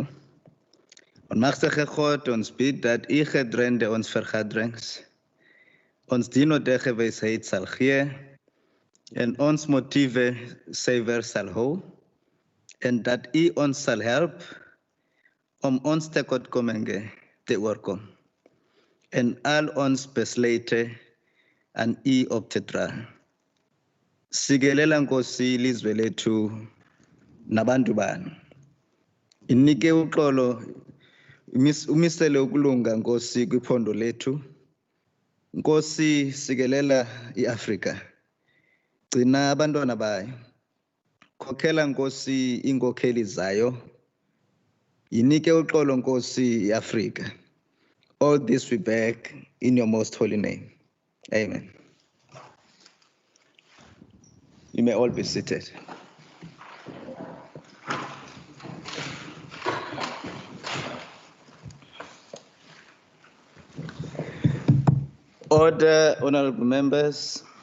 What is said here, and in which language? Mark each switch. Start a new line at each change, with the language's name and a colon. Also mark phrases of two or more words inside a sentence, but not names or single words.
Afrikaans: On magsige God, ons bid dat u gedrende ons vergaderings, ons dino dege wysheid sal gee, en ons motiewe suiwer sal hou, en dat u ons sal help om ons tekortkominge te oorkom, en al ons besluite aan u op te dra.
Xhosa: Sikelela Nkosi ilizwe lethu nabantu banu. Inike uxolo umisele ukulunga Nkosi kwiphondo lethu. Nkosi sikelela iAfrika. Gcina abantwana bayo. Khokhela Nkosi inkokheli zayo. Inike uxolo Nkosi iAfrika.
English: All this we beg in your most holy name. Amen. You may all be seated. Order, honorable members.